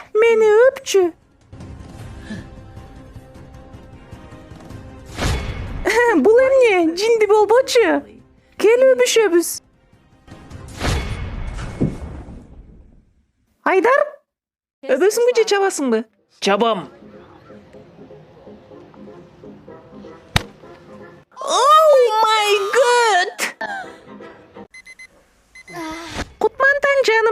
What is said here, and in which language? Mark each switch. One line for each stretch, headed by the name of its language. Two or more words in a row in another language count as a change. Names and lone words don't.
Kyrgyz: Мени өпчү. Бул эмне? Жинди болбочу. Кел өбүшөбүз. Айдар? Өбөсүңбү же чабасыңбы? Чабам.
English: Oh my god!
Kyrgyz: Кутмантаң жаным.